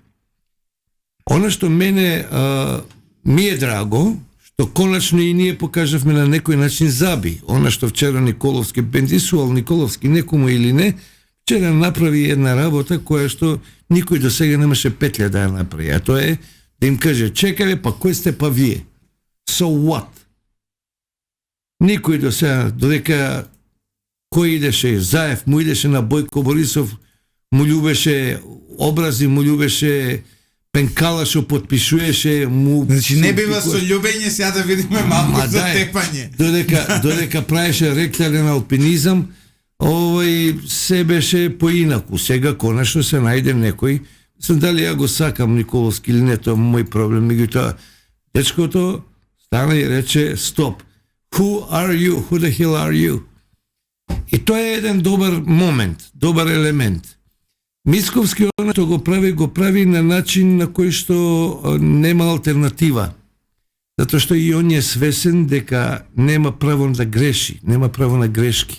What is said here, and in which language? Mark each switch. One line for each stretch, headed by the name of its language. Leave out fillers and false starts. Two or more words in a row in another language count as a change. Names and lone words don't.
Macedonian: Она што мене ми е драго, што конечно и ние покажавме на некој начин заби. Она што вчера Николовски бендисувал Николовски некому или не, вчера направи една работа која што никој до сега немаше петля да ја направи. А тоа е да им каже, чекале, па кој сте па вие?
English: So what?
Macedonian: Никој до сега, додека кој идеше, Заев му идеше на Бојко Борисов, му љубеше образи, му љубеше пенкала што подпишуваше, му... Значи не бива со љубење, сега да видиме малку за тепање. Додека правеше ректален алпинизам, се беше поинаку. Сега конечно се најде некој, сам дали ја го сакам Николовски или не, тоа е мој проблем, меѓутоа дечкото стана и рече стоп.
English: Who are you? Who the hell are you?
Macedonian: И тоа е еден добар момент, добар елемент. Мицковски она што го прави на начин на кој што нема алтернатива. Затоа што и он е свесен дека нема право да греши, нема право на грешки.